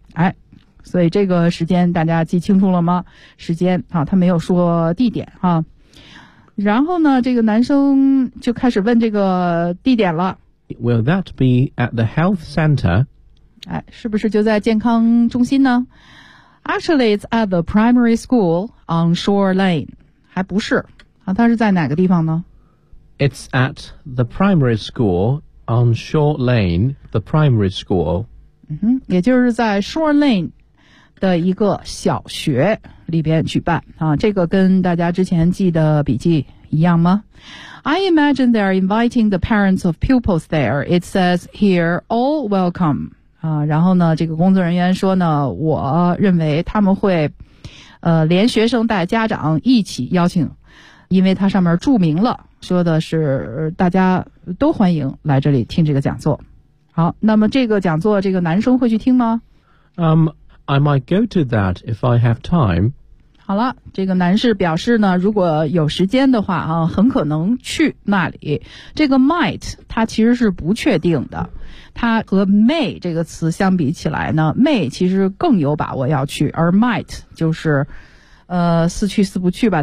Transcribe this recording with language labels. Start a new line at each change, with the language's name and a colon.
Chinese: 哎，所以这个时间大家记清楚了吗？时间啊，他没有说地点啊。然后呢，这个男生就开始问这个地点了。
English: Will that be at the health center?
Chinese: 哎，是不是就在健康中心呢？
English: Actually, it's at the primary school on Shore Lane.
Chinese: 还不是啊，它是在哪个地方呢
English: ？It's at the primary school on Shore Lane. The primary school.
Chinese: 嗯，也就是在 Shore Lane 的一个小学里边举办啊。这个跟大家之前记的笔记一样吗
English: ？I imagine they are inviting the parents of pupils there. It says here, all welcome.
Chinese: 啊，然后呢，这个工作人员说呢，我认为他们会，连学生带家长一起邀请，因为它上面注明了，说的是大家都欢迎来这里听这个讲座。好，那么这个讲座，这个男生会去听吗？
English: I might go to that if I have time。
Chinese: 好了，这个男士表示呢，如果有时间的话啊，很可能去那里。这个 might 它其实是不确定的。它和 may 这个词相比起来呢 ，may 其实更有把握要去，而 might 就是，似去似不去吧。